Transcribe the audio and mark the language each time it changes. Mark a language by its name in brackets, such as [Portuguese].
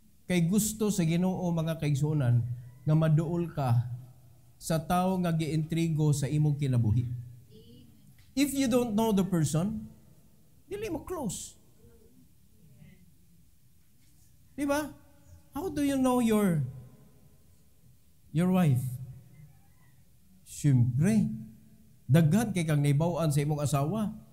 [Cebuano] Kay gusto sa Ginoo mga kaigsuonan nga maduol ka sa tao nga giintrigo sa imong kinabuhi. [English] If you don't know the person, [Cebuano] dili mo close. Di ba? [English] How do you know your wife? [Cebuano] Siyempre, daghan kay kang naibaw-an sa imong asawa.